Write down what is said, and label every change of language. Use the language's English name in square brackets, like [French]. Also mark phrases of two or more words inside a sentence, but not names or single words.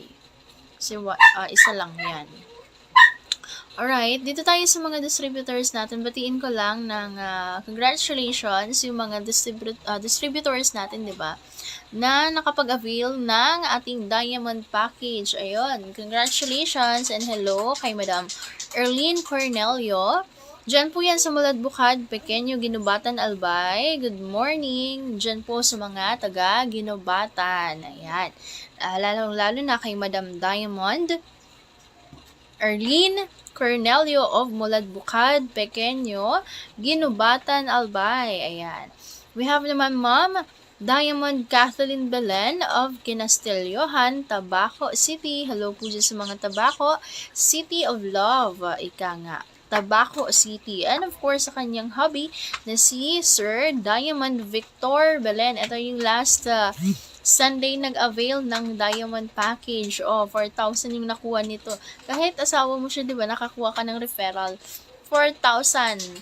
[Filipino] Kasi isa lang 'yan. Alright, dito tayo sa mga distributors natin. Batiin ko lang ng congratulations yung mga distributors natin, 'di ba? Na nakapag-avail ng ating [English] diamond package. [Filipino] Ayun, [English] congratulations and hello kay Madam Erlene Cornelio. [Filipino] Diyan po yan sa Mulad Bukad, Pequeño, Ginubatan, Albay. [English] Good morning. [Filipino] Diyan po sa mga taga Ginubatan. Ayan. Lalo na kay Madam Diamond Erlene Cornelio of Mulad Bukad, Pequeño, Ginubatan, Albay. Ayan. [English] We have naman Ma'am Diamond Kathleen Belen of Kinastilyohan, Tabaco City. [Filipino] Hello po dyan sa mga Tabaco City of Love. Ika nga. Tabaco City. [English] And of course, [Filipino] sa kanyang hubby na si Sir Diamond Victor Belen. Ito yung last Sunday nag-avail ng [English] diamond package. [Filipino] 4,000 yung nakuha nito. Kahit asawa mo siya, di ba, nakakuha ka ng referral. 4,000.